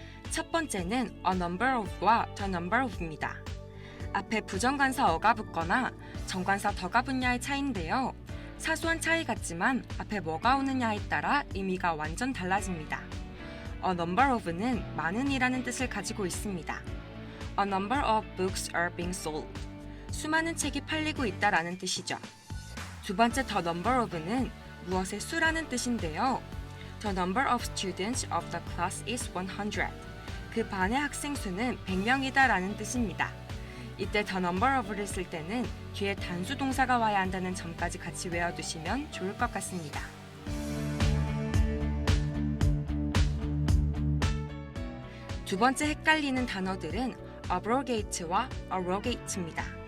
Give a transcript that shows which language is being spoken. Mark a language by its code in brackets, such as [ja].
[ko] 첫 번째는 a number of와 the number of입니다. 앞에 부정관사 어가 붙거나 정관사 더가 붙냐의 차이인데요. 사소한 차이 같지만 앞에 뭐가 오느냐에 따라 의미가 완전 달라집니다. A number of는 많은이라는 뜻을 가지고 있습니다. [en] A number of books are being sold. [ko] 수많은 책이 팔리고 있다라는 뜻이죠. 두 번째 the number of는 무엇의 수라는 뜻인데요. [en] The number of students of the class is 100. [ko] 그 반의 학생 수는 100명이다 라는 뜻입니다. 이때 the number of를 쓸 때는 뒤에 단수 동사가 와야 한다는 점까지 같이 외워두시면 좋을 것 같습니다. 두 번째 헷갈리는 단어들은 abrogate와 arrogate입니다.